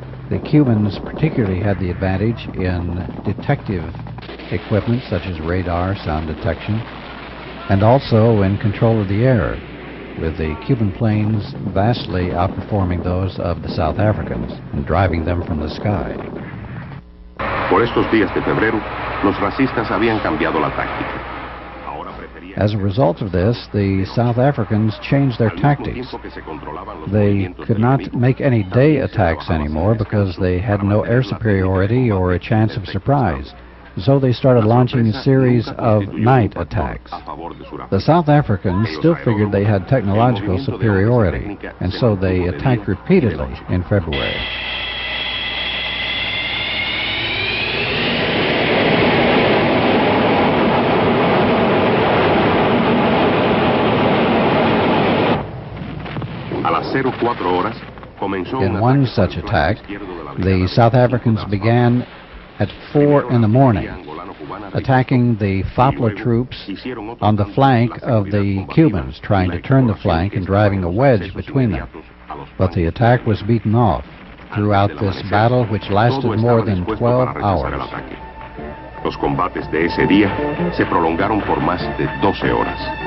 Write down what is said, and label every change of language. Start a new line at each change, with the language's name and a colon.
English: The Cubans particularly had the advantage in detective equipment such as radar, sound detection, and also in control of the air, with the Cuban planes vastly outperforming those of the South Africans and driving them from the sky.
Spanish: Por estos días de febrero, los racistas habían cambiado la táctica.
English: As a result of this, the South Africans changed their tactics. They could not make any day attacks anymore because they had no air superiority or a chance of surprise. So they started launching a series of night attacks. The South Africans still figured they had technological superiority, and so they attacked repeatedly in February. In one such attack, the South Africans began at 4 in the morning, attacking the FAPLA troops on the flank of the Cubans, trying to turn the flank and driving a wedge between them. But the attack was beaten off throughout this battle, which lasted more than 12 hours.
Spanish: Los combates de ese día se prolongaron por más de 12 horas.